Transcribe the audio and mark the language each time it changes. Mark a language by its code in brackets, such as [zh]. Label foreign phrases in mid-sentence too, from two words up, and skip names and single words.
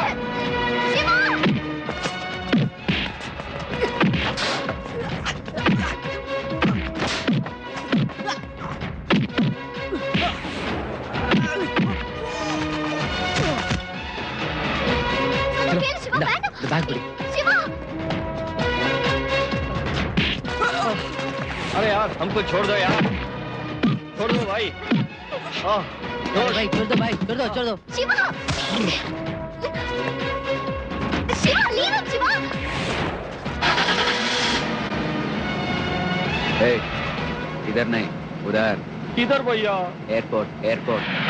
[ta] சிவா, சொன்னா கேளு சிவா, வேண்டாம். இந்த பேக் பிடி. சிவா, [hi] अरे यार, हमको छोड़ दो यार, छोड़ दो भाई. भाई छोड़ दो भाई, छोड़ दो. [ta] சிவா, சிவா, [en] leave him, [ta] சிவா. [hi] ए, इधर नहीं, उधर. किधर भैया? एयरपोर्ट.